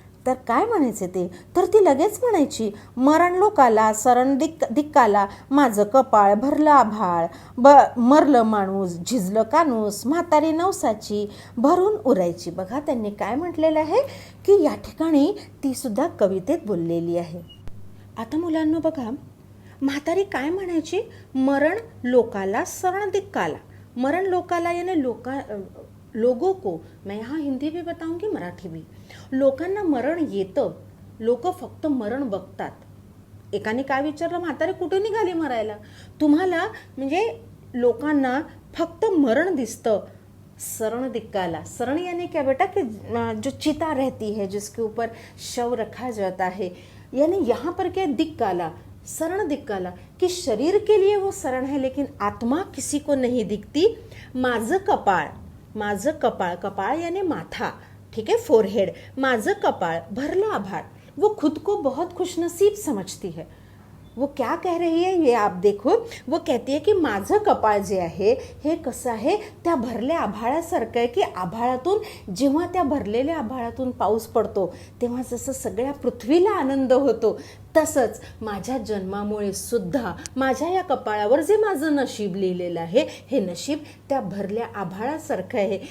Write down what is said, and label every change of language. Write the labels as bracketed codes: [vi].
[mr] तर काय म्हणायचे ते, तर ती लगेच म्हणायची, मरण लोकाला सरण दिक्काला, माझं कपाळ भरलं आभाळ, मरलं माणूस झिजलं कानूस, म्हातारी नवसाची भरून उरायची. बघा त्यांनी काय म्हटलेलं आहे की या ठिकाणी ती सुद्धा कवितेत बोललेली आहे. आता मुलांनो बघा, म्हातारी काय म्हणायची, मरण लोकाला सरण दिक्काला. मरण लोकाला [hi] याने लोगों को, मैं यहाँ हिंदी भी बताऊंगी मराठी भी. [mr] लोकांना मरण येतं, लोक फक्त मरण बघतात. एकाने काय विचारलं, म्हातारी कुठे निघाली मरायला. तुम्हाला म्हणजे लोकांना फक्त मरण दिसतं. शरण दिक्काला, [hi] शरण यानी क्या बेटा कि जो चिता रहती है जिसके ऊपर शव रखा जाता है, यानी यहाँ पर क्या दिक्काला, शरण दिक्काला, कि शरीर के लिए वो शरण है लेकिन आत्मा किसी को नहीं दिखती. माझं कपाळ, माझं कपाळ, कपाळ यानी माथा, ठीक है, फोरहेड, [mr] माझं कपाळ भरला आभाळ. [hi] वो खुद को बहुत खुशनसीब समझती है. वो क्या कह रही है ये आप देखो. वो कहते की [mr] माझं कपाळ जे आहे हे कसं आहे, त्या भरल्या आभाळासारखं आहे की आभाळातून जेव्हा त्या भरलेल्या आभाळातून पाऊस पडतो तेव्हा जसं सगळ्या पृथ्वीला आनंद होतो, तसंच माझ्या जन्मामुळे सुद्धा माझ्या या कपाळावर जे माझं नशीब लिहिलेलं आहे हे नशीब त्या भरल्या आभाळासारखं आहे.